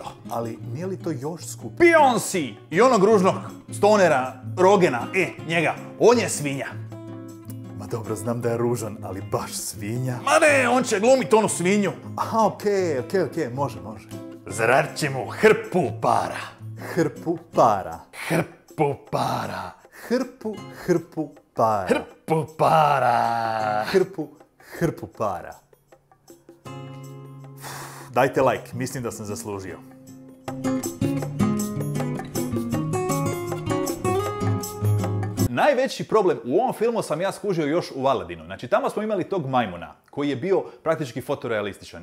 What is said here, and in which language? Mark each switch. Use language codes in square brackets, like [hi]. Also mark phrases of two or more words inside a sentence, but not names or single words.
[hr] Ali nije li to još skupo? Beyoncé! I onog ružnog stonera Rogena, njega, on je svinja. Ma dobro, znam da je ružan, ali baš svinja. Ma ne, on će glumit onu svinju. Aha, okej, može. Zaradit će mu hrpu para. Hrpu para. Hrpu para. Hrpu para. Hrpu para. Hrpu para. Dajte like, mislim da sam zaslužio. Najveći problem u ovom filmu sam ja skužio još u Aladinu. Znači, tamo smo imali tog majmuna koji je bio praktički fotorealističan.